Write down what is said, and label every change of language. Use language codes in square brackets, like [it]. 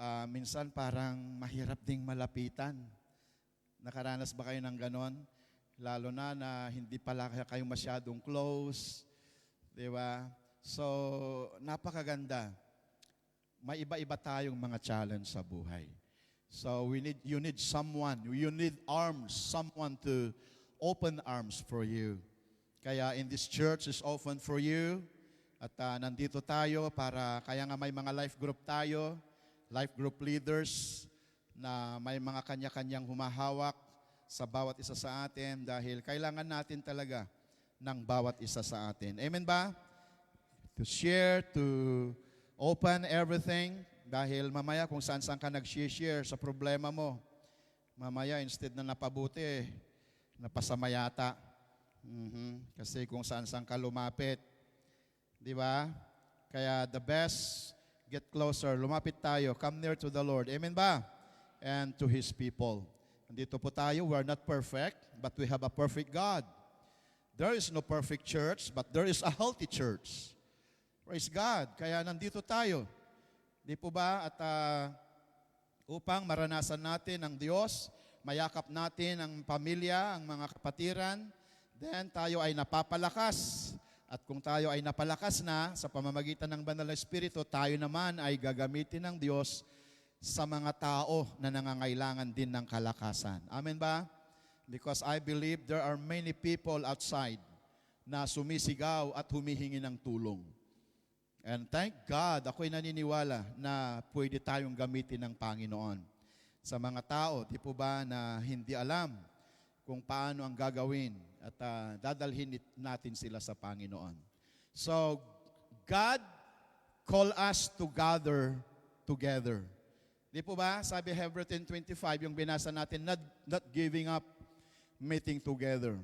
[tl] Minsan parang mahirap ding malapitan. Nakaranas ba kayo ng ganon? Lalo na hindi pala kayo masyadong close. Di ba? So, napakaganda. May iba-iba tayong mga challenge sa buhay. [en] So, you need someone, you need someone to open arms for you. Kaya in this church is open for you. [tl] At nandito tayo kaya nga may mga life group tayo, life group leaders, na may mga kanya-kanyang humahawak sa bawat isa sa atin dahil kailangan natin talaga ng bawat isa sa atin. Amen ba? [en] To share, to open everything, [tl] dahil mamaya kung saan-saan ka nag-share sa problema mo, mamaya instead na napabuti, napasama yata. Kasi kung saan-saan ka lumapit. Di ba? [en] Kaya the best, get closer, [tl] lumapit tayo, [en] come near to the Lord. Amen ba? And to His people. [tl] Nandito po tayo, [en] we are not perfect, but we have a perfect God. There is no perfect church, but there is a healthy church. [tl] Praise God. Kaya nandito tayo. Di po ba? At upang maranasan natin ang Diyos, mayakap natin ang pamilya, ang mga kapatiran, then tayo ay napapalakas. At kung tayo ay napalakas na sa pamamagitan ng Banal na Espiritu, tayo naman ay gagamitin ng Diyos sa mga tao na nangangailangan din ng kalakasan. Amen ba? [en] Because I believe there are many people outside [tl] na sumisigaw at humihingi ng tulong. [en] And thank God, [tl] ako'y naniniwala na pwede tayong gamitin ng Panginoon. Sa mga tao, di po ba, na hindi alam kung paano ang gagawin at dadalhin natin sila sa Panginoon. [en] So, God call us to gather together. [tl] Di po ba? [en] Sabi Hebrews 10:25, [tl] yung binasa natin, [en] not giving up, meeting together.